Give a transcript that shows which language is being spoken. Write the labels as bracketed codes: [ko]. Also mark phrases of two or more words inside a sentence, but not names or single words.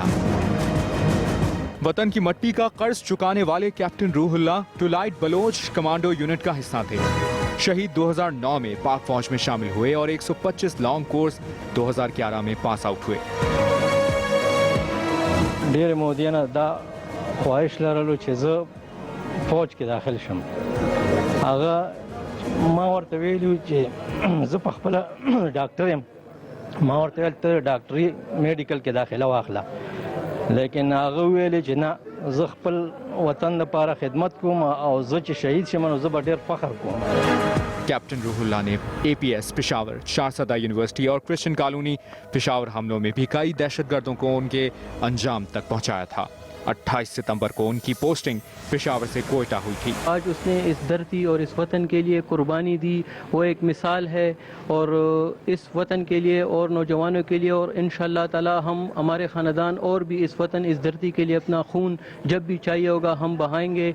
[ur] وطن کی مٹی کا قرض چکانے والے کیپٹن روح اللہ ٹولائٹ بلوچ کمانڈو یونٹ کا حصہ تھے. شہید 2009 میں پاک فوج میں شامل ہوئے اور 125 [en] long course [ur] 2011 میں [en] pass out [ur] ہوئے. [ps] ډېر مودیانه دا خواهش لرلو چې فوځ کې داخل شم هغه ما ورته ویلو چې زه په خپل ډاکټر یم ما ورته ویل ته ډاکټري میډیکل کې داخله واخله لیکن هغه ویل چې نه زه خپل وطن لپاره خدمت کوم او زه چې شهید شم نو زه به ډیر فخر کوم। [ur] کیپٹن روح اللہ نے APS پشاور، شہزادہ یونیورسٹی اور کرسچن کالونی پشاور حملوں میں بھی کئی دہشت گردوں کو ان کے انجام تک پہنچایا تھا. 28 ستمبر کو ان کی پوسٹنگ پشاور سے کوئٹہ ہوئی تھی. آج اس نے اس دھرتی اور اس وطن کے لیے قربانی دی، وہ ایک مثال ہے اور اس وطن کے لیے اور نوجوانوں کے لیے اور ان شاء اللہ تعالیٰ ہم ہمارے خاندان اور بھی اس وطن اس دھرتی کے لیے اپنا خون جب بھی چاہیے ہوگا ہم بہائیں گے.